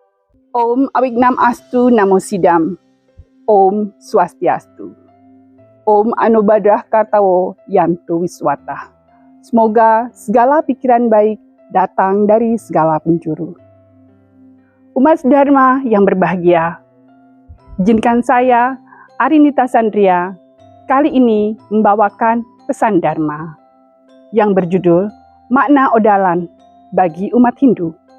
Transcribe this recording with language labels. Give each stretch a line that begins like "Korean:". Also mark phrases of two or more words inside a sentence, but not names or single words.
Sanskrit: Om Awignam Astu Namo Sidam. Om Swastiastu. Om Anubadrah Kartawo Yantu Wiswata.
Indonesian: Semoga segala pikiran baik datang dari segala penjuru. Umat Dharma yang berbahagia, izinkan saya, Arinita Sandria, kali ini membawakan pesan Dharma yang berjudul Makna Odalan bagi Umat Hindu.